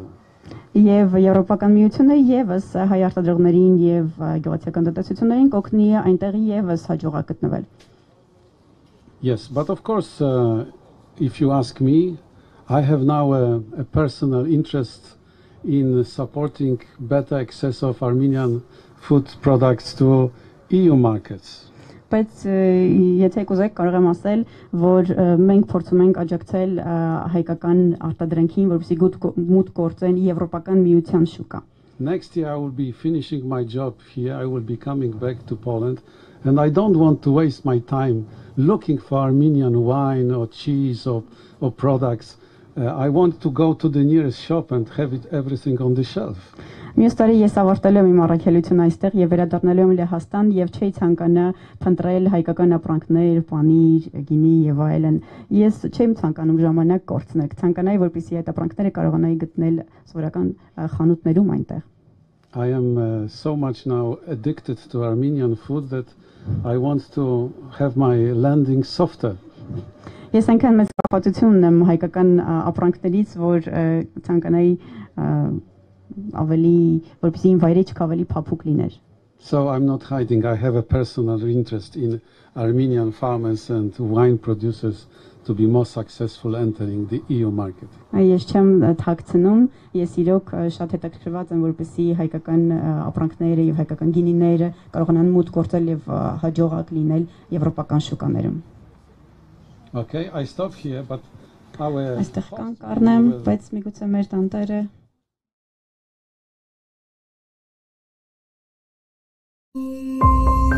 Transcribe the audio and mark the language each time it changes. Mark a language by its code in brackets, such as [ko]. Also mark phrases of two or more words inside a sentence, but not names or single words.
[hy] Եվ Եվրոպական միությունը եւս հայ արտադրողներին եւ գյուղացիական տնտեսություններին կօգնի այնտեղ եւս հաջողակ գտնվել։ [en] Yes, but of course, if you ask me, I have now a personal interest in supporting better access of Armenian food products to EU markets. [hy] Բայց եթե կուզեք կարող եմ ասել, որ մենք փորձում ենք աջակցել հայկական արտադրանքին, որպեսզի մուտք գործեն եվրոպական միության շուկա։ [en] Next year I will be finishing my job here. I will be coming back to Poland, and I don't want to waste my time looking for Armenian wine or cheese or products. I want to go to the nearest shop and have everything on the shelf. [hy] Մյուս տարի ես ավարտել եմ իմ առաքելությունը այստեղ եւ վերադառնալու եմ Լեհաստան եւ չէի ցանկանա փնտրել հայկական ապրանքներ, պանիր, գինի եւ այլն։ Ես չեմ ցանկանում ժամանակ կորցնել, ցանկանայի, որպեսզի այդ ապրանքները կարողանայի գտնել սովորական խանութներում այնտեղ։ [en] I am so much now addicted to Armenian food that I want to have my landing softer. [hy] Ես այնքան մեծ կապվածություն ունեմ հայկական ապրանքներից, որ ցանկանայի ավելի որպեսզի իմ վայրեջք ավելի փափուկ լիներ։ [en] So I'm not hiding. I have a personal interest in Armenian farmers and wine producers to be more successful entering the EU market. [hy] Ես չեմ թաքցնում, ես իրոք շատ հետաքրքրված եմ, որպեսզի հայկական ապրանքները եւ հայկական գինիները կարողանան մուտք գործել եւ հաջողակ լինել եվրոպական շուկաներում։ [en] Okay, I stop here, but our [hy] Այստեղ կան կառնեմ, բայց միգուցե մեր տանտերը [en] Thank you.